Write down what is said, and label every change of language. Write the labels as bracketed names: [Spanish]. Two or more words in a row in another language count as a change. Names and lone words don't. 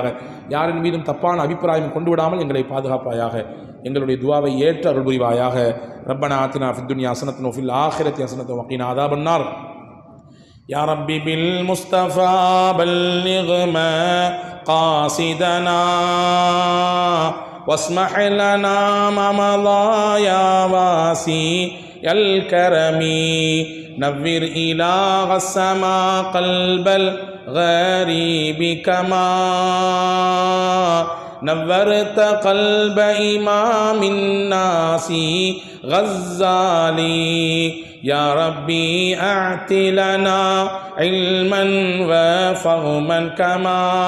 [Tamil] யாரின் மீதும் தப்பான அபிப்பிராயம் கொண்டு விடாமல் எங்களை பாதுகாப்பாயாக. எங்களுடைய துவாவை ஏற்று அருள் புரிவாயாக. [Arabic] ربنا آتنا في الدنيا حسنة وفي الآخرة حسنة وقنا عذاب النار. يا ربي بالمصطفى بلغ مقاصدنا واسمح لنا ما مضى يا واسع الكرم نور إله السماء قلب الغريب كما نورت قلب إمام الناس غزالي يا ربي أعط لنا علما وفهما كما